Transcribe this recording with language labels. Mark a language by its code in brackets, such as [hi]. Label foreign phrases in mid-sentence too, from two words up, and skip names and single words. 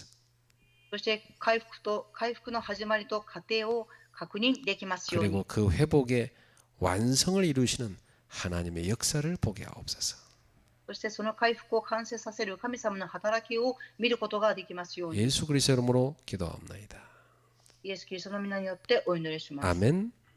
[ja] そして回復の始まりと過程を確認できますように、 [ko] 그리고 그 회복의 완성을 이루시는 하나님의 역사를 보게 하옵소서. [ja] そしてその回復を完成させる神様の働きを見ることができますように、 [ko] 예수 그리스도 이름으로 기도하옵나이다. [ja] イエス・キリストの皆によってお祈りします。 [ko] 아멘.